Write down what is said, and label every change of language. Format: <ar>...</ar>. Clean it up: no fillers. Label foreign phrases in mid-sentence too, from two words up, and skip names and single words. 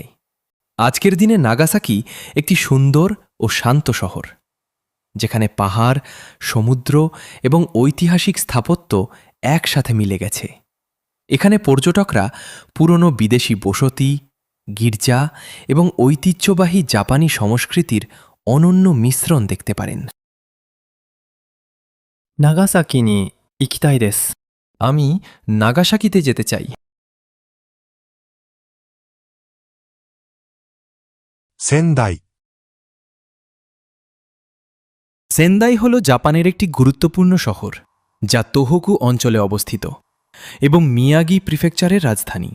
<bn>আজকের দিনে নাগাসাকি একটি সুন্দর ও শান্ত শহর, যেখানে পাহাড়, সমুদ্র এবং ঐতিহাসিক স্থাপত্য একসাথে মিলে গেছে। এখানে পর্যটকরা পুরনো বিদেশি বসতি, গির্জা এবং ঐতিহ্যবাহী জাপানি সংস্কৃতির অনন্য মিশ্রণ দেখতে পারেন।</bn> <ja>長崎に行きたいです。</ja> <bn>আমি নাগাসাকিতে যেতে চাই।</bn> <ja>仙台</ja> <bn>সেন্দাই হল জাপানের একটি গুরুত্বপূর্ণ শহর, যা তোহোকু অঞ্চলে অবস্থিত এবং মিয়াগি প্রিফেকচারের রাজধানী।</bn>